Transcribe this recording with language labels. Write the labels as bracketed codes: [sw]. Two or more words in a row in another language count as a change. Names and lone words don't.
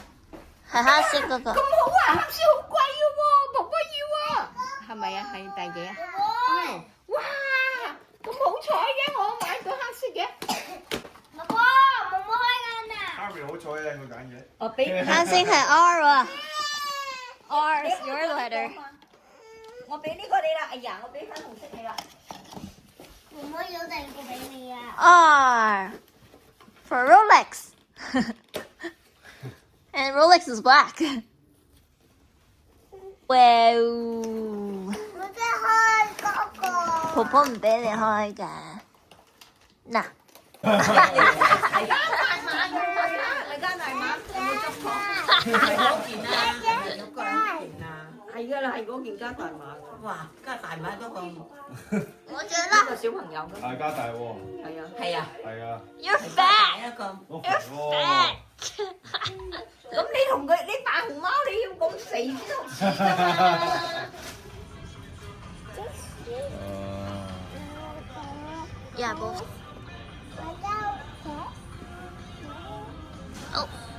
[yue] 係黑色嗰個。咁好啊，黑色好貴嘅喎，婆婆要啊。係咪啊？係第幾啊？係。哇！咁好彩嘅，我買到黑色嘅。婆婆，冇冇開緊啊？ Harvey 好彩啊，佢揀嘅。我俾黑色係 R 啊 ， [en] R is your letter。 [yue] 我俾呢個你啦。哎呀，我俾粉紅色你啦。婆婆有第二個俾你啊。 [en] R for Rolex. And Rolex is black. Wow. [yue] 我即係開嗰個。婆婆唔俾你開㗎。嗱，係加大碼嘅啦，係加大碼，有冇執錯？係嗰件啦，有嗰件啊，係噶啦，係嗰件加大碼。哇，加大碼嗰個呢我着啦。個小朋友嘅，大家大喎。係啊，係啊，係啊。 [en] You're [yue] 大 [en] fat. [yue] 一個。哦 [en] You're 哦 fat. [yue] 咁你同佢，你扮熊貓，你要咁肥先得似㗎嘛？ [en] Yeah, both. Oh.